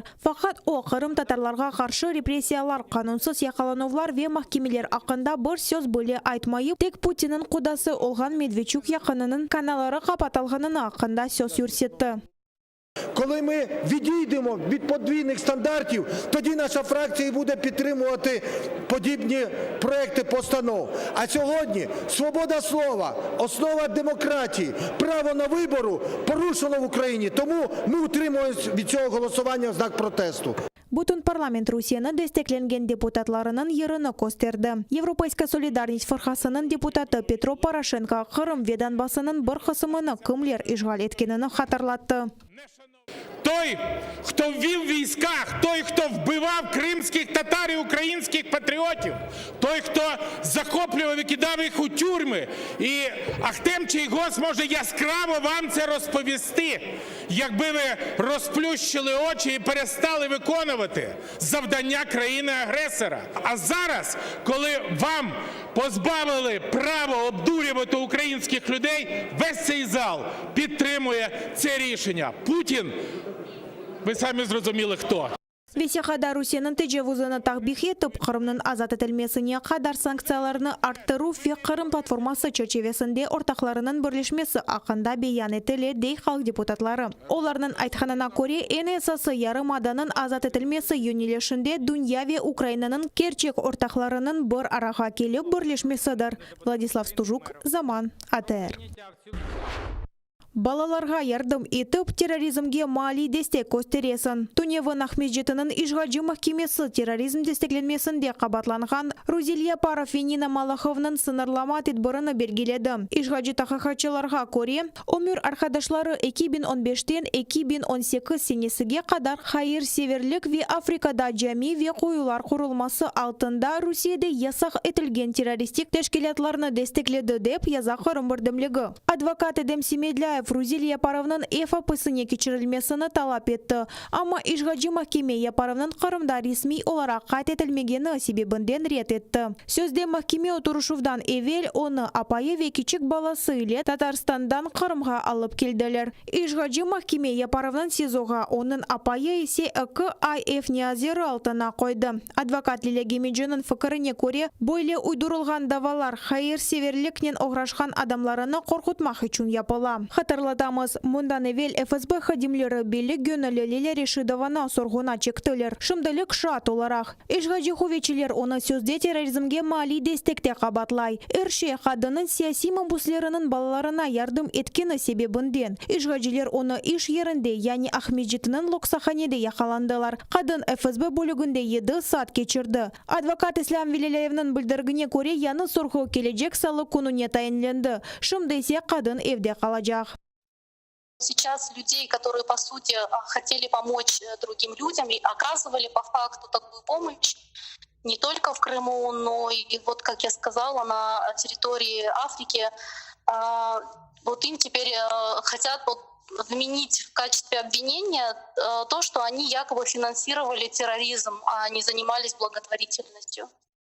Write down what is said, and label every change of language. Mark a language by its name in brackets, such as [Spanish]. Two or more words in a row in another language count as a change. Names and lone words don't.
[Crimean Tatar] Fakat o Kırım Tatarlarga karşı represiyalar, kanunsuz yakalanuvlar ve mahkemeler hakkında bir söz bile aytmayıp, tek Putin'in kudası olgan Medvedchuk yakınının kanalları kapatılganını hakkında söz yürsetti. [Ukrainian] Коли ми відійдемо від подвійних стандартів, тоді наша фракція буде підтримувати подібні проекти постанов. А сьогодні свобода слова, основа демократії, право на вибору порушено в Україні. Тому ми утримуємося від цього голосування в знак протесту. [Crimean Tatar] Bütün parlament Rusya'nın desteklengen deputatlarının yerini gösterdi. Европейская Solidarность Fırkasının deputatı Petro Poroshenko Kırım ve Donbass'ının bir kısmını kimler işgal etkenini hatırlattı. [Ukrainian] Той, хто ввів війська, той, хто вбивав кримських татар і українських патріотів, той, хто захоплював і кидав їх у тюрми. І Ахтем Чийгоз може яскраво вам це розповісти, якби ви розплющили очі і перестали виконувати завдання країни-агресора. А зараз, коли вам позбавили права обдурювати українських людей, весь цей зал підтримує це рішення. Путін, ви самі зрозуміли хто. [Crimean Tatar] Vesiyada Rusya'nın tecavüzünü tahbih etip, Kırım'ın azat edilmesine kadar sanksiyalarını arttırу ve Kırım platforması çerçevesinde ortaklarının birleşmesi hakkında beyan ettiler, dey halk deputatları. Onların aytganına göre en esası Yarımada'nın azat edilmesi yönelişinde dünya ve Ukrayna'nın gerçek ortaklarının bir araya gelip birleşmesidir. Vladislav Stuzhuk, Zaman, ATR. Balalarga yardım etip terrorizmge mali destek gösteresin. Tunev'in Ahmetjetinin işgalci mahkemesi terrorizm desteklenmesinde qabatlangan Ruzilia Parov ve Nina Malakhov'nın sınırlama tedbirini belgiledi. İşgalci tahkikatçılarga göre, ömür arkadaşları 2015'ten 2018 senesiga kadar hayırseverlik ve Afrika'da cami ve koyular kurulması altında Rusya'da yasak etilgen teröristik teşkilatlarını destekledi dep yaza Kırım Birdemligi. Advokat Edem Semedlayev Ruzilia Yaparov'nın EFAP'sine geçirilmesini talep etti. Ama işgalci mahkeme Yaparov'nın Kırım'da resmi olarak kaydetilmegeni sebebinden ret etti. Sözde mahkeme oturuşundan evvel onu apayı ve küçük balası ile Tatarstan'dan Kırım'a alıp geldiler. İşgalci mahkeme Yaparov'nın SIZO'ga, onun apayı ise 2 ay nazarı altına koydu. Advokat Lila Gemici'nin fikrine göre böyle uydurulgan davalar hayırseverlikten uğraşan adamlarını korkutmak için yapıla. Hatırlatamız, bundan evvel FSB xadimleri belli gönüllü Lila Reshidova'na sorguna çektiler. Şimdilik şart olarak. İşgalci hüviyetçiler onu sözde terörizmge mali destekte qabatlay. Erşe kadının siyasi mabuslarının balalarına yardım etkeni sebebinden. İşgalciler onu iş yerinde, yani Ahmetjetinin Loksakhanede yakalandılar. Kadın FSB bölüğünde 7 saat geçirdi. Advokat İslam Velilayev'nin bildirgine göre yanı sorgu gelecek salı gününe tayinlendi. Şimdi ise kadın evde kalacak. [Russian] Сейчас людей, которые, по сути, хотели помочь другим людям и оказывали по факту такую помощь не только в Крыму, но и, вот, как я сказала, на территории Африки, вот им теперь хотят вот вменить в качестве обвинения то, что они якобы финансировали терроризм, а не занимались благотворительностью.